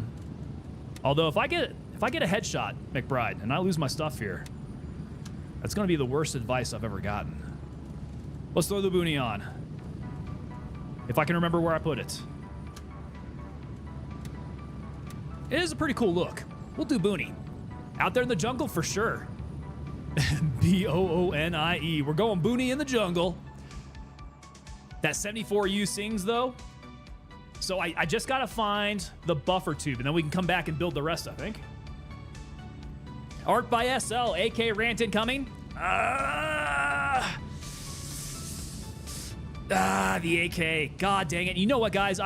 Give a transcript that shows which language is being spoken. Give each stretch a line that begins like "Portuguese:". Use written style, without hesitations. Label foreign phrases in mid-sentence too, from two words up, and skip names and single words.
English: Although if I get a headshot, McBride, and I lose my stuff here, that's going to be the worst advice I've ever gotten. Let's throw the Boonie on. If I can remember where I put it. It is a pretty cool look. We'll do Boonie. Out there in the jungle for sure. B-O-O-N-I-E. We're going Boonie in the jungle. That 74U sings, though. So I just got to find the buffer tube, and then we can come back and build the rest, I think. Art by SL. AK rant incoming. The AK. God dang it. You know what, guys?